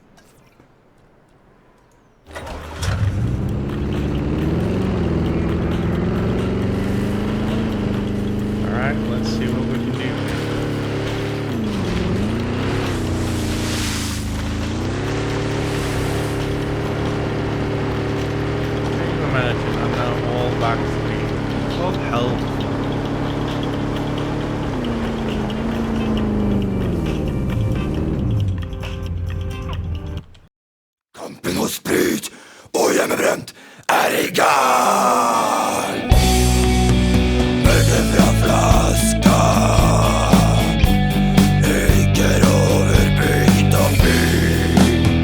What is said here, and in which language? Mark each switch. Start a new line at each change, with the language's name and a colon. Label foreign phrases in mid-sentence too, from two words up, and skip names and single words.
English: Alright, let's see what we can do. Can you imagine? I'm now all back to me. What hell?
Norwegian: Kampen mot sprit og hjemmebrent er i gang! Mørket fra flaska ryker over bygd og by.